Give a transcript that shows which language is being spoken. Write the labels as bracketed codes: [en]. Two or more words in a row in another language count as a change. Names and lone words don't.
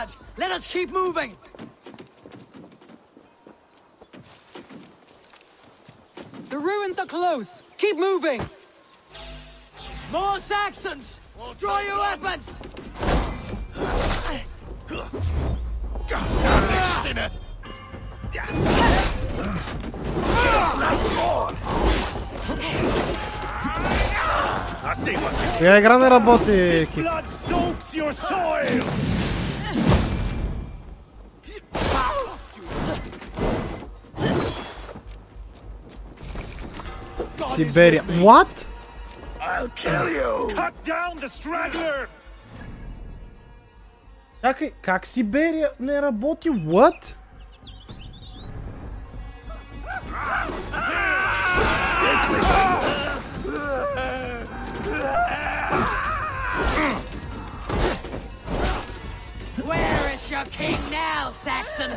[en] Let us keep moving. The ruins are close. Keep moving. More Saxons. Draw your weapons. Sinner. [bg] Коя игра не работи, Кик? Сибирия. [en] What? I'll kill you. Cut down the straggler. [bg] Чакай, как Сибирия не работи? [en] What? Where is your king now, Saxons?